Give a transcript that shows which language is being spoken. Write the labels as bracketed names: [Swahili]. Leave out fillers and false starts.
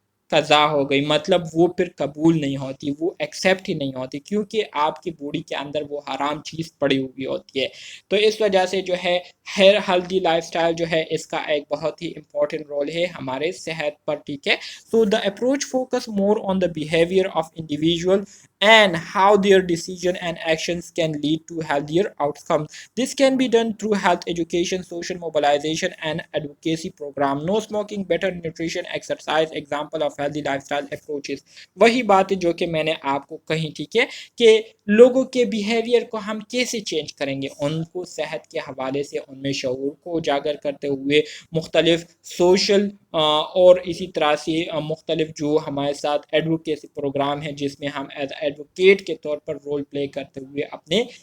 [Urdu] قضا ہو گئی، مطلب وہ پھر قبول نہیں ہوتی، وہ ایکسیپٹ ہی نہیں ہوتی، کیونکہ آپ کی باڈی کے اندر وہ حرام چیز پڑی ہوئی ہوتی ہے۔ تو اس وجہ سے جو ہے ہیلدی لائف سٹائل جو ہے اس کا ایک بہت ہی امپورٹنٹ رول ہے ہمارے صحت پر، ٹھیک ہے۔ [English] So the approach focus more on the behaviour of individual and how their decision and actions can lead to healthier outcomes. This can be done through health education, social mobilization, and advocacy program. No smoking, better nutrition, exercise, example of healthy lifestyle approaches. [Urdu] وہی بات ہے جو کہ میں نے آپ کو کہی، ٹھیک ہے، کہ لوگوں کے بیہیویئر کو ہم کیسے چینج کریں گے، ان کو صحت کے حوالے سے ان میں شعور کو اجاگر کرتے ہوئے، مختلف سوشل اور اسی طرح سے مختلف جو ہمارے ساتھ ایڈوکیسی پروگرام ہے جس میں ہم ایز ایڈوکیٹ کے طور پر رول پلے کرتے ہوئے اپنے